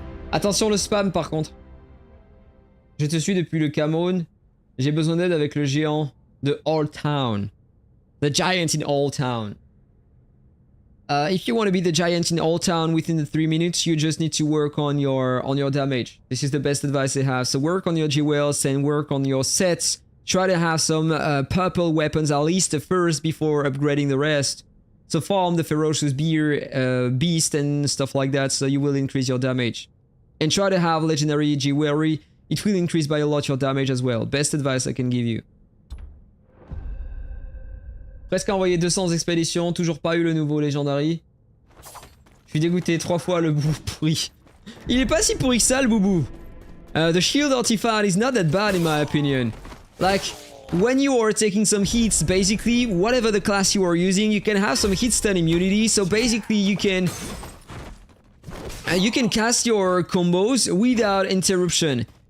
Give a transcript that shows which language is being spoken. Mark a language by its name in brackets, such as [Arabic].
[French] Attention le spam par contre. Je te suis depuis le Cameroun. J'ai besoin d'aide avec le géant de Old Town. [English] The giant in Old Town. If you want to be the giant in Old Town within the 3 minutes, you just need to work on your damage. This is the best advice I have. So work on your jewels and work on your sets. Try to have some purple weapons at least first before upgrading the rest. So farm the ferocious beast and stuff like that, so you will increase your damage. And try to have legendary jewelry. It will increase by a lot your damage as well. Best advice I can give you. [French] Presque envoyé 200 expéditions, toujours pas eu le nouveau Legendary. Je suis dégoûté, 3 fois le boubou pourri. Il est pas si pourri que ça le boubou. [English] The shield artifact is not that bad in my opinion. Like, when you are taking some hits, basically, whatever the class you are using, you can have some hit stun immunity, so basically you can cast your combos without interruption.